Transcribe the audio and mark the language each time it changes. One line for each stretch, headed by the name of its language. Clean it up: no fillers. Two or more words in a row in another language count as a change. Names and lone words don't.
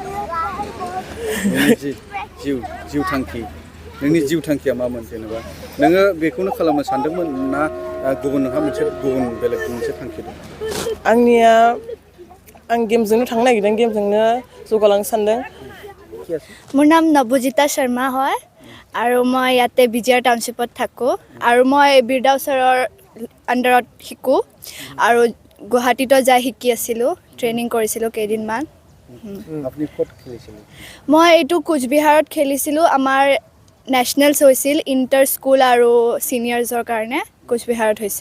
Bodo: नोंनि जिउ थांखि नोंनि जिउ थांखिया मामोन जेनेबा नोङो बेखौनो खालामनो सानदोंमोन ना गुबुन नोंहा बेलेग मोनसे थांखि दं? आंनिया आं गेमजोंनो थांनो नागिरदों गेमजोंनो जौगालांनो सानदों।
Assamese: মোৰ নাম নবজিতা শৰ্মা হয় আৰু মই ইয়াতে বিজয়াৰ টাউনশ্বিপত থাকোঁ আৰু মই বিৰদা ওচৰৰ আণ্ডাৰত শিকোঁ আৰু গুৱাহাটীতো যাই শিকি আছিলোঁ ট্ৰেইনিং কৰিছিলোঁ কেইদিনমান। মই এইটো কোচবিহাৰত খেলিছিলোঁ আমাৰ নেশ্যনেলছ হৈছিল
English: inter school
Assamese: আৰু ছিনিয়ৰ্ছৰ কাৰণে কোচবিহাৰত হৈছিল।